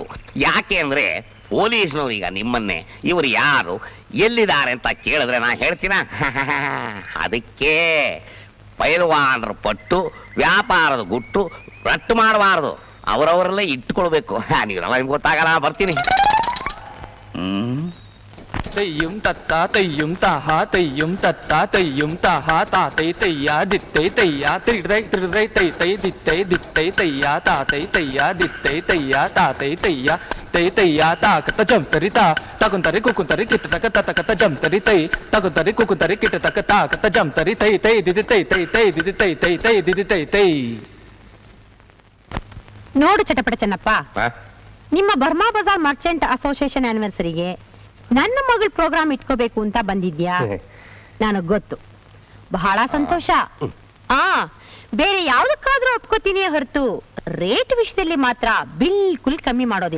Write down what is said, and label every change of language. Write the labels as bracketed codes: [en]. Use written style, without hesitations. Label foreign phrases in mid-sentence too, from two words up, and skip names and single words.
[kn] ಯಾಕೆ ಅಂದ್ರೆ ಪೊಲೀಸ್ನವ್ರು ಈಗ ನಿಮ್ಮನ್ನೇ ಇವರು ಯಾರು, ಎಲ್ಲಿದ್ದಾರೆ ಅಂತ ಕೇಳಿದ್ರೆ ನಾ ಹೇಳ್ತೀನ? ಅದಕ್ಕೆ ಪೈಲ್ವಾನರ ಪಟ್ಟು, ವ್ಯಾಪಾರದ ಗುಟ್ಟು ರಟ್ಟು ಮಾಡಬಾರದು. ಅವರವರಲ್ಲೇ ಇಟ್ಕೊಳ್ಬೇಕು. ನೀವೆಲ್ಲ ನಿಮ್ಗೆ ಗೊತ್ತಾಗಲ್ಲ, ಬರ್ತೀನಿ. ತಯ್ಯುಂ ತತ್ತ ತಯ್ಯುಂ ತಹ ತಯ್ಯುಂ ತತ್ತ ತಯ್ಯುಂ ತಹ ತಾತೈ ತಯ್ಯ ದಿತ್ತೈ ತಯ್ಯ ತ್ರಿರೈ ತ್ರಿರೈ ತೈ ತೈ ದಿತ್ತೈ ದಿತ್ತೈ ತಯ್ಯ ತಾತೈ ತಯ್ಯ ದಿತ್ತೈ ತಯ್ಯ ತಾತೈ ತಯ್ಯ ತೈ ತಯ್ಯ ತಾಕತ ಜಂತರಿತ ತಗುಂತರಿ ಕುಕುಂತರಿ ಕಿಟ್ಟತಕ ತತಕತ ಜಂತರಿ ತೈ ತಗುಂತರಿ ಕುಕುಂತರಿ ಕಿಟ್ಟತಕ ತಾಕತ ಜಂತರಿ ತೈ ತೈ ದಿದಿ ತೈ ತೈ ತೈ ದಿದಿ ತೈ ತೈ ತೈ ದಿದಿ ತೈ ತೈ. ನೋಡು ಚಟಪಟ ಚೆನ್ನಪ್ಪ, ನಿಮ್ಮ ಬರ್ಮಾ ಬಜಾರ್ ಮರ್ಚೆಂಟ್ ಅಸೋಸಿಯೇಷನ್ ಆನಿವರ್ಸರಿಗೆ ನನ್ನ ಮಗಳ ಪ್ರೋಗ್ರಾಮ್ ಇಟ್ಕೋಬೇಕು ಅಂತ ಬಂದಿದ್ಯಾ? ನನಗ್ ಗೊತ್ತು, ಬಹಳ ಸಂತೋಷ. ಬೇರೆ ಯಾವ್ದಕ್ಕಾದ್ರೂ ಒಪ್ಕೋತೀನಿ ಹೊರತು ರೇಟ್ ವಿಷಯದಲ್ಲಿ ಮಾತ್ರ ಬಿಲ್ಕುಲ್ ಕಮ್ಮಿ ಮಾಡೋದಿಲ್ಲ.